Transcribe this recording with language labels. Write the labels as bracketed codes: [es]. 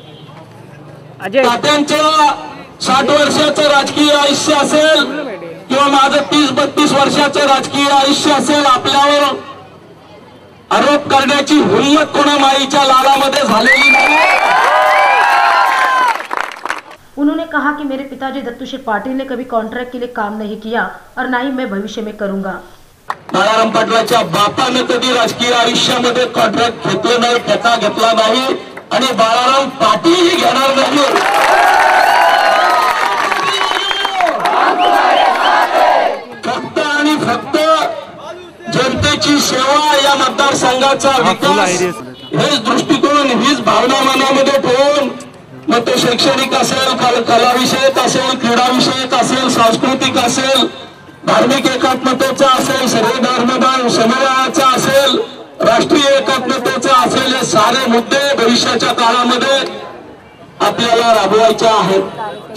[mr] तात्यांचं 60 वर्षाचं राजकीय आयुष्य असेल किंवा माझं 30-32 वर्षाचं राजकीय आयुष्य असेल, आपल्यावर आरोप करण्याची हिंमत कोणा माईच्या लालामध्ये झालेली नाही। [hi] उन्होंने कहा कि मेरे पिताजी दत्तूशेठ पाटिल ने कभी कॉन्ट्रैक्ट के लिए काम नहीं किया और ना ही मैं भविष्य में करूंगा। [mr] बाळाराम पाटलाच्या बापाने कधी राजकीय आयुष्यामध्ये कॉन्ट्रॅक्ट घेतलं नाही, ठेका घेतला नाही आणि बाळाराम पाटीलही घेणार नाही। फक्त आणि फक्त जनतेची सेवा, या मतदारसंघाचा विकास, हेच दृष्टिकोन, हीच भावना मनामध्ये ठेवून मग तो शैक्षणिक असेल, कला विषयक असेल, क्रीडा विषयक असेल, सांस्कृतिक असेल, धार्मिक एकात्मतेचा असेल, सर्व धर्मदान समन्वयाचा असेल, राष्ट्रीय एकात्मतेचा असेल, हे सारे मुद्दे भविष्याच्या काळामध्ये आपल्याला राबवायचे आहेत।